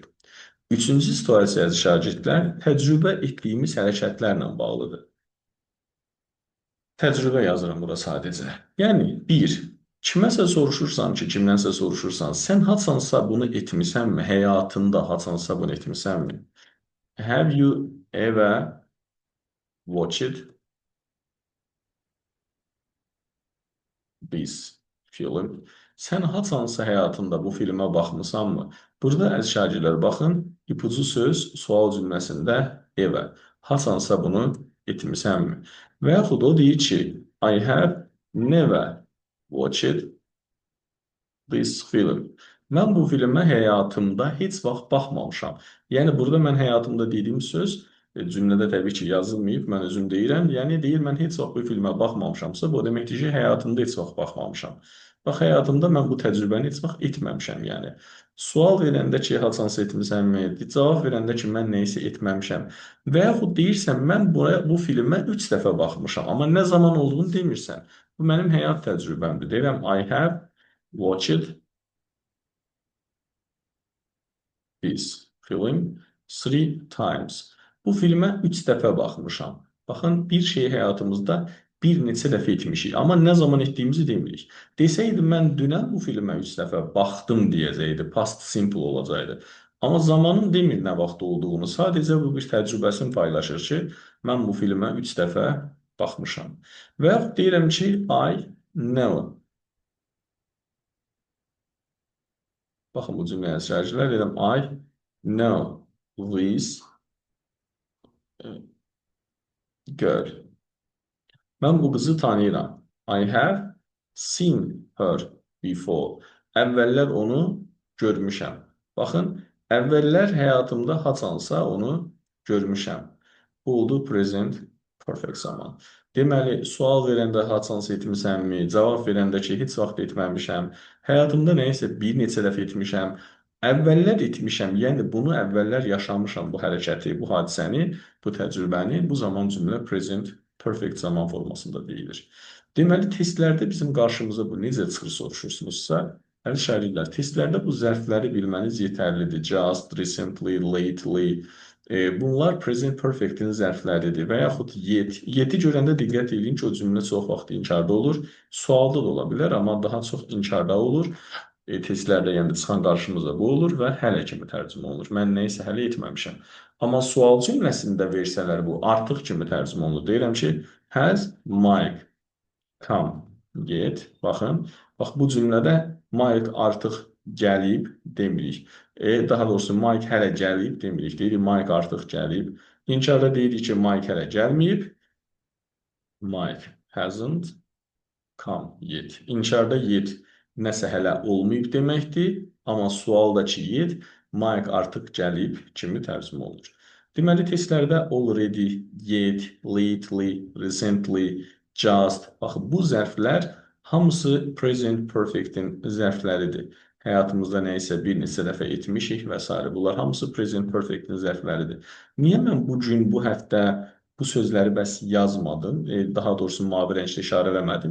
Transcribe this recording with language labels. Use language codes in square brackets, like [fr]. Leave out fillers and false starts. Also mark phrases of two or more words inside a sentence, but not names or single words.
[az] Üçüncü situasiya şagirdlər təcrübə etdiyimiz hərəkətlərlə bağlıdır. Təcrübə yazıram bura sadəcə. Yəni, 1. Kiməsə soruşursan ki, kimdənsə soruşursan, sən haçansa bunu etmisənmi? Həyatında haçansa bunu etmisənmi? [en] Have you ever watched this film? [az] Sən haçansa həyatında bu filmə baxmısanmı? Burada əziz şagirdlər, baxın, ipucu söz sual cümləsində ever. Haçansa bunu etmisənmi? Və yaxud o deyir ki, [en] I have never watched this film. [az] Mən bu filmə həyatımda heç vaxt baxmamışam. Yəni, burada mən həyatımda dediyim söz cümlədə təbii ki, yazılmayıb, mən özüm deyirəm. Yəni, deyir, mən heç vaxt bu filmə baxmamışamsa, bu deməkdir ki, həyatımda heç vaxt baxmamışam. Bax, həyatımda mən bu təcrübəni heç vaxt etməmişəm, yəni. Sual verəndə ki, haçansa etmisənmi? Cavab verəndə ki, mən nəyisə etməmişəm. Və yaxud deyirsən, mən bu filmə 3 dəfə baxmışam, amma nə zaman olduğunu demirsən. Bu mənim həyat təcrübəmdir. Deyirəm, [en] I have watched this film 3 times. [az] Bu filmə 3 dəfə baxmışam. Baxın, bir şeyi həyatımızda bir neçə dəfə etmişik, amma nə zaman etdiyimizi demirik. Desəydi, mən dünən bu filmə 3 dəfə baxdım deyəcəkdi, [en] past simple [az] olacaqdı. Amma zamanın demir nə vaxt olduğunu, sadəcə bu bir təcrübəsini paylaşır ki, mən bu filmə 3 dəfə baxmışam. Və yaxud deyirəm ki, [en] I know. [az] Baxın, bu cümləyə sərcilər deyirəm, [en] I know this girl. [az] Mən bu qızı tanıyıram. [en] I have seen her before. [az] Əvvəllər onu görmüşəm. Baxın, əvvəllər həyatımda haçansa onu görmüşəm. Bu oldu [en] present perfect [az] zaman. Deməli, sual verəndə haçansa etmisənmi? Cavab verəndə ki, heç vaxt etməmişəm. Həyatımda nəyisə bir neçə dəfə etmişəm. Əvvəllər etmişəm, yəni bunu əvvəllər yaşamışam, bu hərəkəti, bu hadisəni, bu təcrübəni, bu zaman cümlə [en] present perfect [az] zaman formasında deyilir. Deməli, testlərdə bizim qarşımıza bu necə çıxır soruşursunuzsa, əziz şagirdlər, testlərdə bu zərfləri bilməniz yetərlidir. [en] Just, recently, lately. [az] Bunlar [en] present perfect-in [az] zərfləridir və yaxud yet. Yeti görəndə diqqət edin ki, o cümlə çox vaxt inkarda olur. Sualda da ola bilər, amma daha çox inkarda olur. Testlərdə yəni çıxan qarşımıza bu olur və hələ kimi tərcümə olunur. Mən nəyisə hələ etməmişəm. Amma sual cümləsində versələr bu artıq kimi tərcümə olunur. Deyirəm ki, [en] has Mike come yet? [az] Baxın, bax bu cümlədə Mike artıq gəlib demirik. Daha doğrusu Mike hələ gəlib demirik. Deyirik Mike artıq gəlib. İnkarda deyirik ki, Mike hələ gəlməyib. [en] Mike hasn't come yet. [az] İnkarda yet nəsə hələ olmayıb deməkdir. Amma sualdakı yet Mike artıq gəlib kimi tərcümə olunur. Deməli, testlərdə [en] already, yet, lately, recently, just. [az] Baxın, bu zərflər hamısı [en] present perfect-in [az] zərfləridir. Həyatımızda nəyisə bir neçə dəfə etmişik və s. Bunlar hamısı [en] present perfect-in [az] zərfləridir. Niyə mən bu gün, bu həftə bu sözləri bəs yazmadım, daha doğrusu mavi rənglə işarə eləmədim?